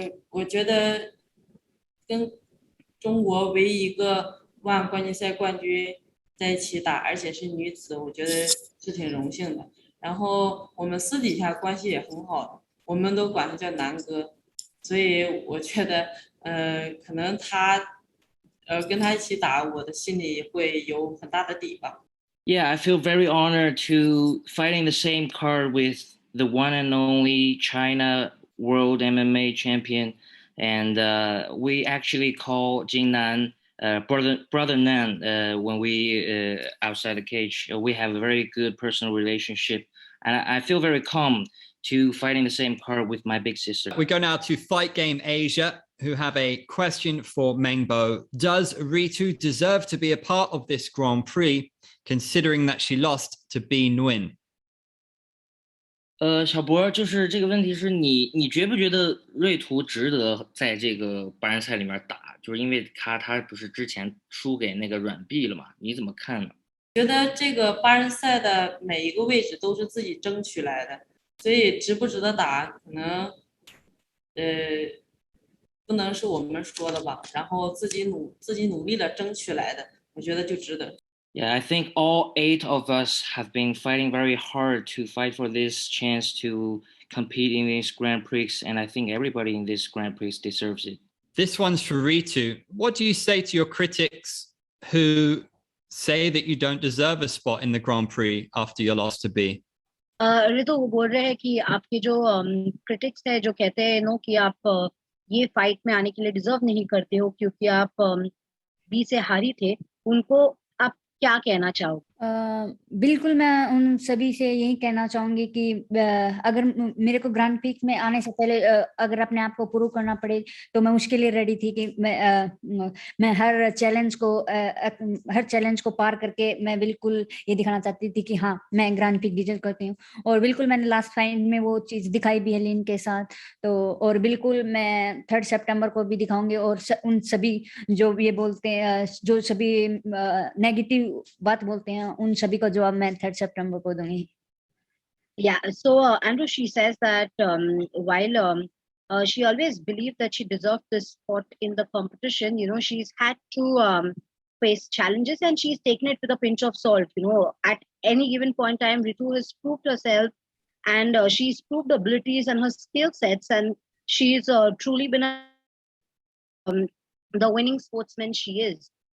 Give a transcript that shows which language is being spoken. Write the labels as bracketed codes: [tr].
[zh] 我觉得跟中国唯一一个万冠军赛冠军在一起打，而且是女子，我觉得是挺荣幸的。然后我们私底下关系也很好，我们都管他叫南哥，所以我觉得可能跟他一起打，我的心里会有很大的底吧。 [en] Yeah, I feel very honored to fighting the same card with the one and only China World MMA champion, and we actually call Jing Nan brother Nan when we outside the cage. We have a very good personal relationship, and I feel very calm to fighting the same card with my big sister. We go now to Fight Game Asia, who have a question for Meng Bo. Does Ritu deserve to be a part of this Grand Prix, considering that she lost to B Nguyen? [zh] 小博，就是这个问题是你觉不觉得瑞图值得在这个八人赛里面打？就是因为他不是之前输给那个软币了嘛？你怎么看呢？觉得这个八人赛的每一个位置都是自己争取来的，所以值不值得打，可能不能是我们说的吧。然后自己努力的争取来的，我觉得就值得。 [en] Yeah, I think all 8 of us have been fighting very hard to fight for this chance to compete in this Grand Prix, and I think everybody in this Grand Prix deserves it. This one's for Ritu. What do you say to your critics who say that you don't deserve a spot in the Grand Prix after your loss to B? [hi] Ritu वो बोल रहे हैं कि आपके जो critics है जो कहते हैं नो कि आप ये फाइट में आने के लिए डिजर्व नहीं करते हो क्योंकि आप बी से हारी थे, उनको आप क्या कहना चाहोगे? बिल्कुल मैं उन सभी से यही कहना चाहूंगी कि अगर मेरे को ग्रैंड प्रिक्स में आने से पहले अगर अपने आप को प्रूव करना पड़े तो मैं उसके लिए रेडी थी कि मैं हर चैलेंज को पार करके मैं बिल्कुल ये दिखाना चाहती थी कि हाँ मैं ग्रैंड प्रिक्स डिजर्व करती हूँ, और बिल्कुल मैंने लास्ट फाइट में वो चीज दिखाई भी है लीन के साथ। तो और बिल्कुल मैं 3 सितंबर को भी दिखाऊंगी, और उन सभी जो ये बोलते हैं, जो सभी नेगेटिव बात बोलते हैं, उन सभी को जवाब मैं 3 सितंबर को दूंगी। [en] Yeah, so Andrew, she says that while she always believed that she deserved this spot in the competition, you know, she's had to face challenges and she's taken it with a pinch of salt. You know, at any given point in time, Ritu has proved herself and she's proved abilities and her skill sets, and she's truly been the winning sportsman she is.